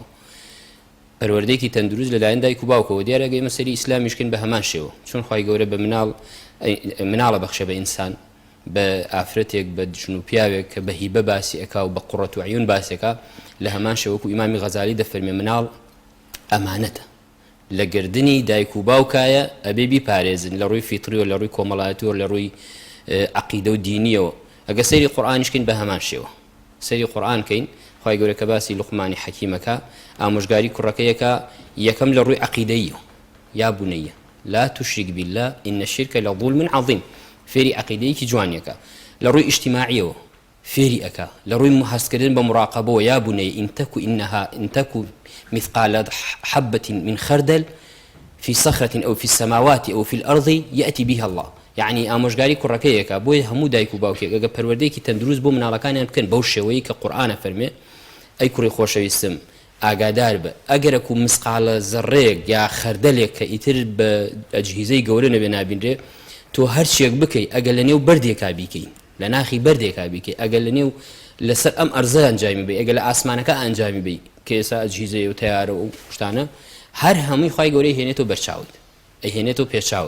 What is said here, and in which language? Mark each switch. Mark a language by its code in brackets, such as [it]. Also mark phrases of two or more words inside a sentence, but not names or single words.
[ckb] پەروەردەیەکی تەندروست لەلایەن دایک و باوکەوە دیارە ئێمە سەری ئیسلامیشکن بە هەمان شێوە چون خوای گەورە بە مناڵە بەخشە بە ئینسان بە ئافرەتێک بە دژن و پیاوێک کە بە هیبە باسی ئەکا و بە قوڕەت و عیون باسێکا لە هەمان شێوەکو ئیمامی غەزالی دەفەرمێ مناڵ ئەمانەتە لە گردنی دایک و باوکایە ئەبێ بیپارێزن لە ڕووی فیتری و لە ڕووی کۆمەڵایەتی و لە ڕووی عەقیدە و دینیەوە. ئەگە سەیری قورئانیشکەین بە هەمان شێوە سەیری قورئان کەین خوای گەورە کە باسی لوقمانی حەکیمەکە ئامۆژگاری کوڕەکەیەکە یەکەم لە ڕووی عەقیدەیە یا بونەیە [ar] لا تشرك بالله إن الشرك لظلم عظيم [ckb] فێری عەقیدەیەکی جوانیەکە. لە ڕووی ئیجتیماعیەوە فێری ئەکا لە ڕووی هەستکردن بە مراقەبەوە یا بونەیە [ar] إن تك مثقال حبة من خردل في صخرة أو في السماوات أو في الأرض يأتي بها الله. [ckb] يعني ئامۆژگاری کوڕەکەیەکە بۆی هەموو دایک و باوکێک ئەگە پەروەردەیەکی تەندروست بۆ مناڵەکانیان بکەن بەو شێوەیە کە قورئانە فەرمێ ئەی کوڕی خۆشەویستم ئاگادار بە ئەگەرەک و مسقالە زەڕێک یا خەردەلێک کە ئیتر بە ئەجهیزەی گەورە نەبێ نابینرێ تۆ هەرچیەک بکەی ئەگەر لە نێو بەردێکا بیکەین لە ناخی بەردێکا بیکەی ئەگەر لە نێو لەسەر ئەم ئەرزە ئەنجامی بی ئەگەر لە ئاسمانەکە ئەنجامی بی کە ئێستا ئەجهیزەیە و تەیارە و شتانە هەر هەمووی خوای گەورەی هێنێتەوە بەرچاوت ئەیهێنێتەوە پێچاوت.